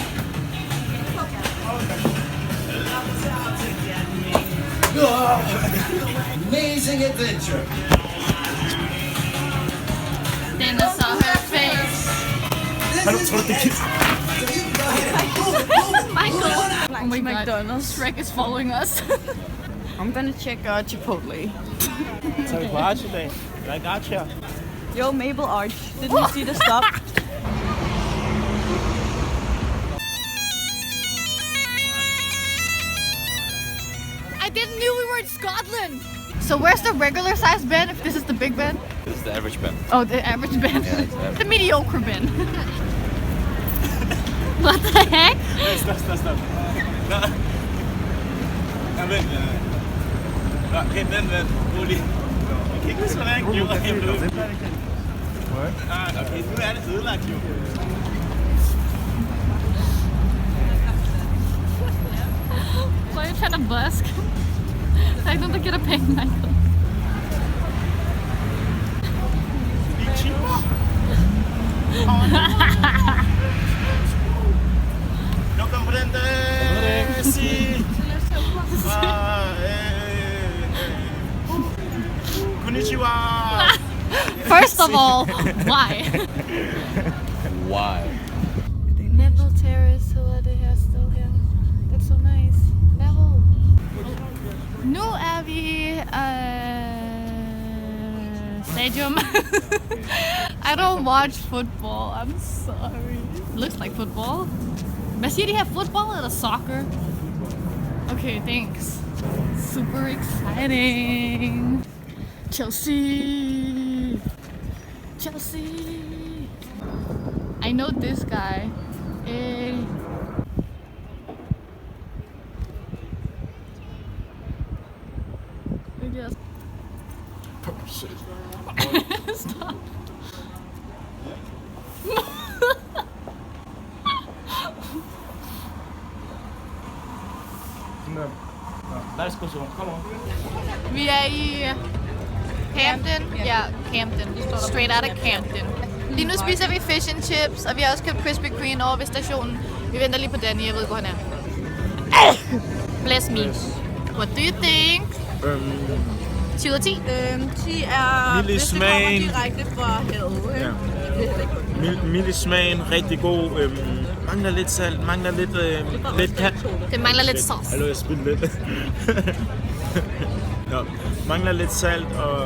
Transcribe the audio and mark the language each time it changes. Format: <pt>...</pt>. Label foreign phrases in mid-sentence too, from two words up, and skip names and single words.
<en>Amazing adventure. Then I saw her face. Michael. Oh my god. McDonald's. Shrek is following us. I'm gonna check Chipotle.</en> <da>Så er vi på Arch i dag. Der er ikke Arch her.</da> <en>Yo, Mabel Arch. Didn't you see the stop? I didn't knew we were in Scotland. So where's the regular size Ben if this is the big Ben? This is the average Ben. Oh, the average Ben. Yeah, it's average. The mediocre Ben. What the heck? Stop.</en> <da>Nå, vent. Vent. Rolig. Jeg kan ikke huske, hvordan jeg gjorde det. Okay, nu er det ødelagt jo.</da> <en>Why are you trying to busk?</en> <da>Der er ikke nogen, der giver dig penge, Michael. Nu kom på den der. Sig. Konnichiwa.</da> <en>First of all, why? Why?</en> <da>Neville Terrace, så er det her sted her. That's so er vi stadium.</da> <en>I don't watch football. I'm sorry. It looks like football.</en> <da>Hvad siger de her?</da> <en>Football eller soccer? Okay, thanks. Super exciting. Chelsea. I know this guy. Stop. Let's go, come on.</en> <da>Vi er i Camden. Ja, Camden.</da> <en>Straight out of Camden.</en> <da>Lige nu spiser vi</da> <en>fish and chips,</en> <da>og vi har også købt Krispy Kreme over ved stationen. Vi venter lige på Danny, jeg ved hvor han er.</da> <en>Bless me. What do you think?</en> <da>10 ud af 10? 10 er, hvis det kommer direkte fra havet. Ja. Mild i smagen, rigtig god. Mangler lidt salt, mangler lidt kat. Det mangler lidt sauce. Hallo, jeg spiller lidt. Nå, mangler lidt salt og...</da>